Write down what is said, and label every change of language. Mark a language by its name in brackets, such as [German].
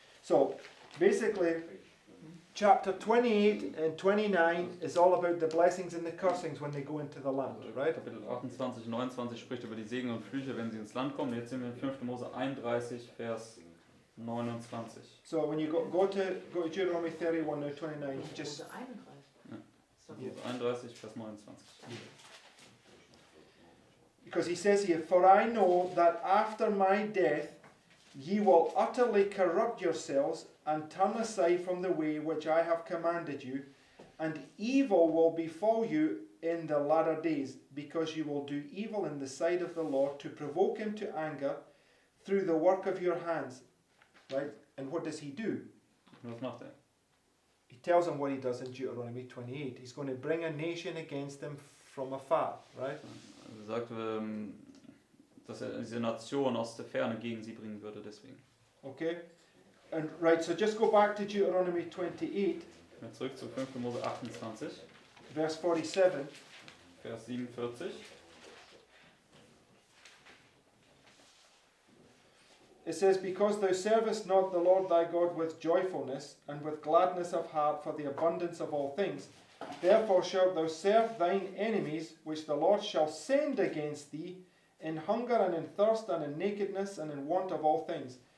[English] So, basically, chapter 28 and 29 is all about the blessings and the cursings when they go into the land, right? [German] Kapitel 28, 29 spricht über die Segen und Flüche, wenn sie ins Land kommen. Jetzt sind wir in 5. Mose 31, Vers 29. [English] So when you go to Deuteronomy 31 or 29, he just [German] Mose 31. Ja. Ist doch Ja. gut. 31, Vers 29. [English] because he says here, "For I know that after my death ye will utterly corrupt yourselves and turn aside from the way which I have commanded you, and evil will befall you in the latter days, because you will do evil in the sight of the Lord, to provoke him to anger through the work of your hands. Right? And what does he do? [German] Was macht er? [English] He tells them what he does in Deuteronomy 28. He's going to bring a nation against them from afar. Right? [German] Er sagt, dass er diese Nation aus der Ferne gegen sie bringen würde, deswegen. [English] Okay? And right, so just go back to Deuteronomy 28, [German] Zurück zu 5. Mose 28, [English] verse 47. [German] Vers 47. [English] It says, because thou servest not the Lord thy God with joyfulness and with gladness of heart for the abundance of all things, therefore shalt thou serve thine enemies, which the Lord shall send against thee, in hunger and in thirst and in nakedness and in want of all things.